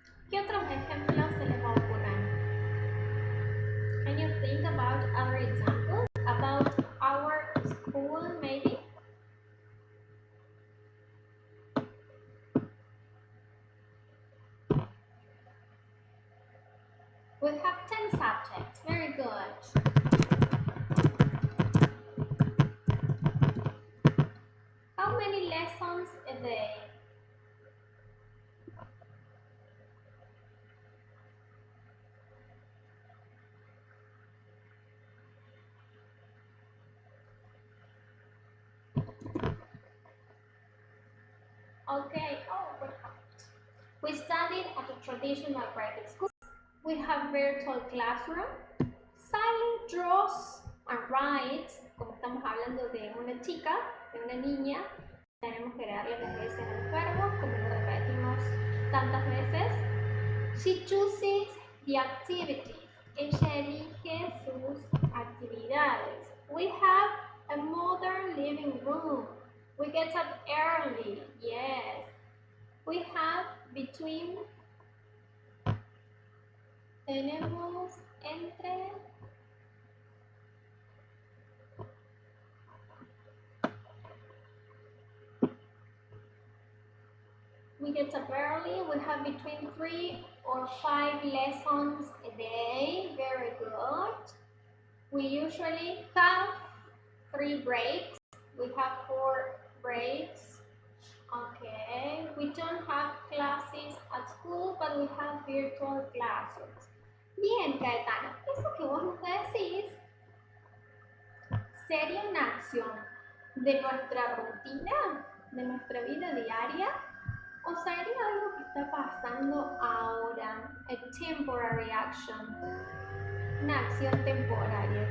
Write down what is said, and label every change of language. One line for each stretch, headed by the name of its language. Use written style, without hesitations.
Spanish: ¿Qué otros ejemplos se les ocurren?
English: Can you think about other examples about our school maybe? We have 10 subjects. Very good. How many lessons day. Okay, what happened? We studied at a traditional private school. We have virtual classroom. Silent draws and writes,
Spanish: como estamos hablando de una chica, de una niña, tenemos que darle las veces a los verbos, como lo repetimos tantas veces.
English: She chooses the activities.
Spanish: Ella elige sus actividades.
English: We have a modern living room. We get up early, yes. We have between,
Spanish: tenemos entre,
English: we get up early. We have between 3 or 5 lessons a day. Very good. We usually have 3 breaks. We have 4 breaks. Okay. We don't have classes at school, but we have virtual classes.
Spanish: Bien, Caetano, eso que vos nos decís sería una acción de nuestra rutina, de nuestra vida diaria, o sería algo que está pasando ahora,
English: a temporary action,
Spanish: una acción temporaria.